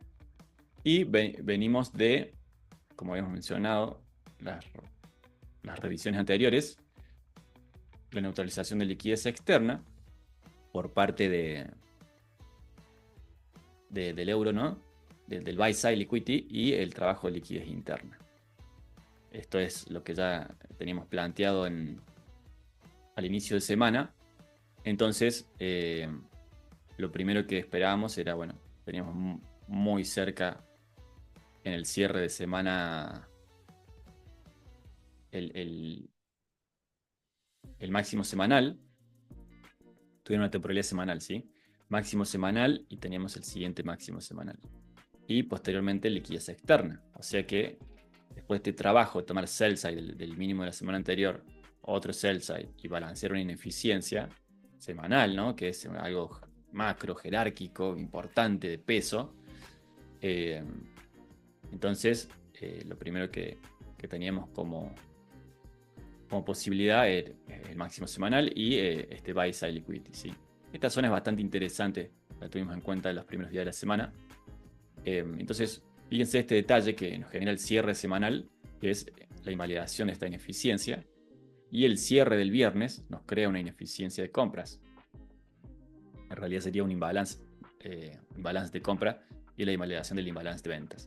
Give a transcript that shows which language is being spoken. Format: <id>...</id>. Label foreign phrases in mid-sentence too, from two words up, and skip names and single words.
<es>Y venimos de, como habíamos mencionado, las revisiones anteriores, la neutralización de liquidez externa por parte del euro, ¿no? Del</es> <en>buy side liquidity</en> <es>y el trabajo de liquidez interna. Esto es lo que ya teníamos planteado al inicio de semana. Entonces, lo primero que esperábamos era, bueno, teníamos muy cerca en el cierre de semana el, el- el máximo semanal. Tuvieron una temporalidad semanal, ¿sí? Máximo semanal y teníamos el siguiente máximo semanal. Y posteriormente liquidez externa. O sea que después de este trabajo de tomar</es> <en>sell side</en> <es>del mínimo de la semana anterior, otro</es> <en>sell side</en> <es>y balancear una ineficiencia semanal, ¿no? Que es algo macro, jerárquico, importante, de peso. Eh, entonces, lo primero que teníamos como posibilidad el máximo semanal y este</es> <en>buy side liquidity,</en> <es>¿sí? Esta zona es bastante interesante, la tuvimos en cuenta en los primeros días de la semana. Entonces, fíjense este detalle que nos genera el cierre semanal, que es la invalidación de esta ineficiencia, y el cierre del viernes nos crea una ineficiencia de compras. En realidad sería un imbalance de compra y la invalidación del imbalance de ventas.</es>